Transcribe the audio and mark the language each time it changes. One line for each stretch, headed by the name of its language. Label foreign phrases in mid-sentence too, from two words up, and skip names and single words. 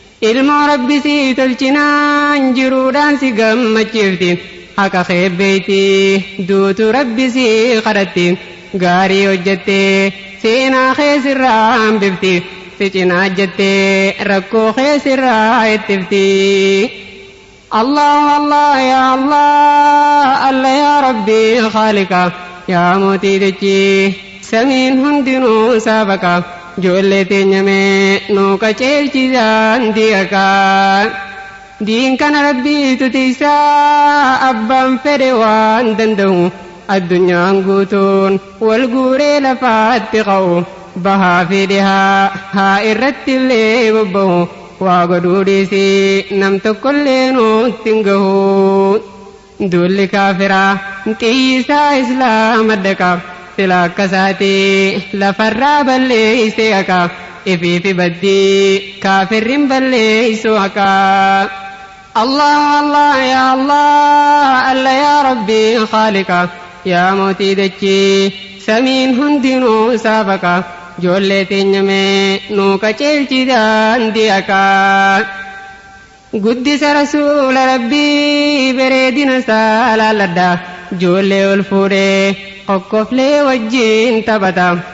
Oromo: Ilmoo Rabbi sii tolchinaan jiruudhaan si gammachiifti. Haqa kee beeyti, duutu Rabbi si kadhatti. Gaarii hojjatte, seenaa kee sirraa hambifti. Si cinaa jatte, rakkoo kee sirraa ittifti.
Arabic: الله الله يا الله الله يا ربي خالقا.
Oromo: Ya mootii dachii, samiin hundinuu saabaka. Ijoollee teenya mee nuu qajeelchisaan diyakaa. Diin kana Rabbiitu tiisaa, abbaan fedhe waan danda'u. Addunyaan guutuun wal guuree lafaatti qa'u. Bahaa fi dhihaa haa irratti illee bobba'u. Waa godhuu dhiisii nam tokkollee nutti hin gahu. Duulli kaafiraa xiyyisaa Islaama daqa. Sila akka isaati lafarraa balleeyse haqa. Ifii fi baddii kaafirrin balleeysu haqa.
Arabic: الله الله يا الله الله يا ربي خالقا.
Oromo: Ya mootii dachii, samiin hundinuu isaa baqa. Ijoollee teenya mee nuu qajeelchi daandii haqa. Guddisa Rasuula Rabbii bareedina isaa laalladha. Ijoollee ol fuudhee kokkoflee wajjin taphata.